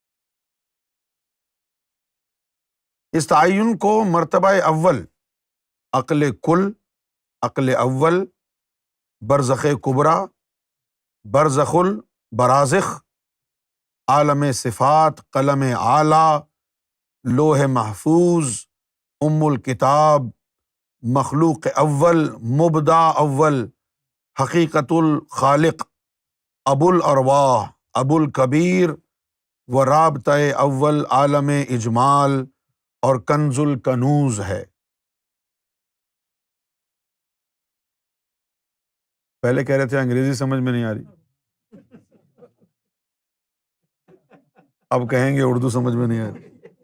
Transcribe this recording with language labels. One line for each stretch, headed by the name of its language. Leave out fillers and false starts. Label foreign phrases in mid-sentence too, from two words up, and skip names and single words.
Urdu: اس تعین کو مرتبہ اول، عقل کل، عقل اول، برزخ کبریٰ، برزخ البرازخ، عالم صفات، قلم اعلیٰ، لوح محفوظ، الکتاب، مخلوق اول، مبدع اول، حقیقت الخالق، ابو الارواح، ابو الکبیر و رابطہ اول، عالم اجمال اور کنز الکنوز ہے۔ پہلے کہہ رہے تھے انگریزی سمجھ میں نہیں آ رہی، اب کہیں گے اردو سمجھ میں نہیں آ رہی۔